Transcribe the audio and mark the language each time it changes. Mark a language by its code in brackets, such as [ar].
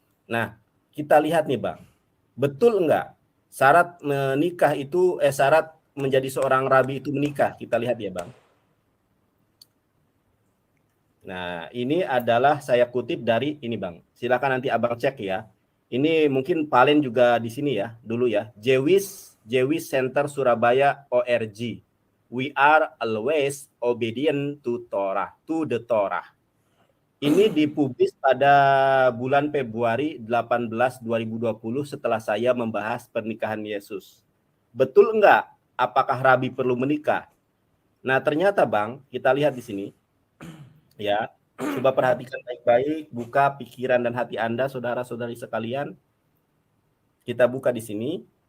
[id] Nah, kita lihat nih Bang. Betul enggak? Syarat menikah itu syarat menjadi seorang rabi itu menikah. Kita lihat ya Bang. Nah, ini adalah saya kutip dari ini Bang. Silakan nanti Abang cek ya. Ini mungkin Palen juga di sini ya, dulu ya. Jewish Center Surabaya ORG. [en] We are always obedient to the Torah. [id] Ini dipublis pada bulan Februari 18 2020 setelah saya membahas pernikahan Yesus. Betul enggak? Apakah rabi perlu menikah? Nah, ternyata Bang, kita lihat di sini. Ya, coba perhatikan baik-baik, buka pikiran dan hati Anda, saudara-saudari sekalian. Kita buka di sini.